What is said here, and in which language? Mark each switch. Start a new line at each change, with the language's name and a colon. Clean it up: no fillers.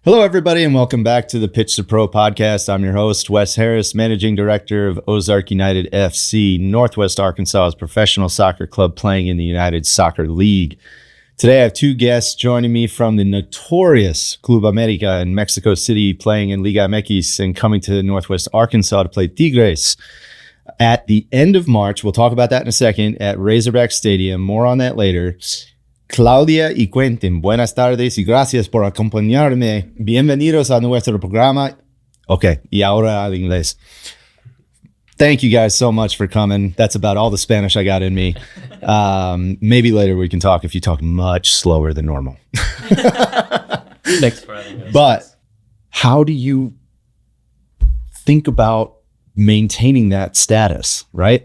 English: Hello, everybody, and welcome back to the Pitch to Pro podcast. I'm your host, Wes Harris, Managing Director of Ozark United FC, Northwest Arkansas's professional soccer club playing in the United Soccer League. Today, I have two guests joining me from the notorious Club América in Mexico City, playing in Liga MX and coming to Northwest Arkansas to play Tigres at the end of March. We'll talk about that in a second at Razorback Stadium. More on that later.
Spanish: Claudia y Quentin, buenas tardes y gracias por acompañarme. Bienvenidos a nuestro programa. Okay, y ahora al inglés.
English: Thank you guys so much for coming. That's about all the Spanish I got in me. Maybe later we can talk if you talk much slower than normal. Thanks for having us. But how do you think about maintaining that status, right?